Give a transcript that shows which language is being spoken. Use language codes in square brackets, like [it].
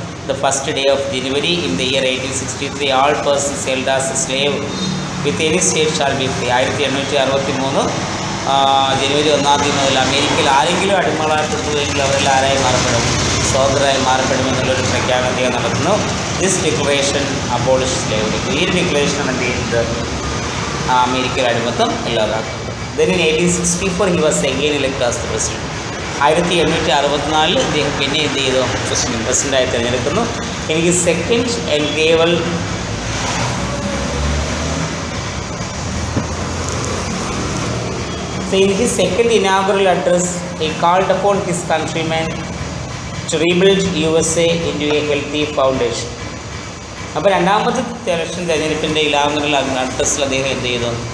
[en] The first day of January in the year 1863 all persons held as a slave with any state shall be free. [ml] 1863 ജനുവരി 1 മുതൽ അമേരിക്കയിൽ ആരെങ്കിലും അടിമകളായിട്ടുണ്ടെങ്കിൽ അവരെല്ലാം ആരായി മാറപ്പെടും? സ്വതന്ത്രരായി മാറപ്പെടുമെന്നുള്ളൊരു പ്രഖ്യാപനം അദ്ദേഹം നടത്തുന്നു. [en] This declaration abolish slavery. [ml] ഈ ഒരു ഡിക്ലറേഷനാണ് എന്ത് ചെയ്യുന്നത്? അമേരിക്കയിൽ അടിമത്തം ഇല്ലാതാക്കുന്നത്. [en] Then in 1864 he was again elected as the president. [ml] 1864 ഇദ്ദേഹം പിന്നെ എന്ത് ചെയ്തു? പ്രസിഡൻ്റായി തിരഞ്ഞെടുക്കുന്നു. [en] എനിക്ക് second inaugural in his second inaugural address he called upon his countrymen to rebuild USA into a healthy foundation. [ml] അപ്പോൾ രണ്ടാമത്തെ ഇലക്ഷൻ തിരഞ്ഞെടുപ്പിൻ്റെ ഇനാഗുറൽ അഡ്രസ്സിൽ അദ്ദേഹം എന്ത് ചെയ്തു?